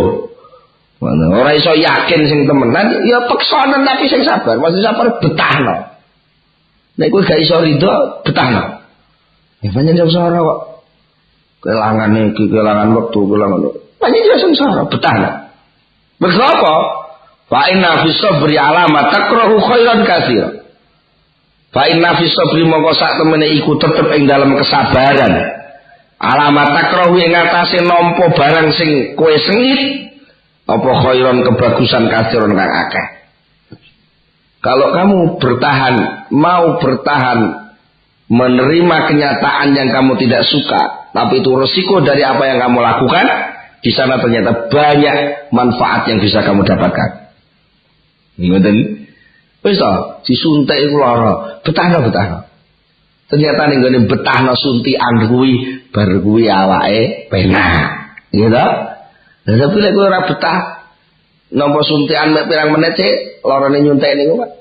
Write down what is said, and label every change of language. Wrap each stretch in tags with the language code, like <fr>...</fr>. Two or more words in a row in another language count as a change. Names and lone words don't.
<jv>Ora iso yakin sing temenan, ya peksonen tapi sing sabar. Maksud sabar betahno. Nek kowe gak iso ridho, betahno. Ya pancen sengsara kok. Kelangan iki, kelangan wektu, kelangan. Pancen dia sengsara, betahno. Mergo apa?</jv> <ar>فإن في الصبر على ما تكره خيرا كثيرا. فإن في الصبر</ar> <jv>mongko sak temene iku tetep ing dalam kesabaran.</jv> <ar>على ما تكره</ar> <jv>ing atase nampa barang sing kowe sengit apa khairan kebagusan katsiran kang akeh.</jv> <id>Kalau kamu mau bertahan menerima kenyataan yang kamu tidak suka, tapi itu resiko dari apa yang kamu lakukan, di sana ternyata banyak manfaat yang bisa kamu dapatkan.</id> <jv>Ngoten. Wis to, disuntik iku lara, betahno. Ternyata ning gone betahno suntikan kuwi bar kuwi awake penak. Gitu. Lah tapi lek kowe ora betah nampa suntikan mek pirang menit sik larane nyuntik niku Pak.</jv>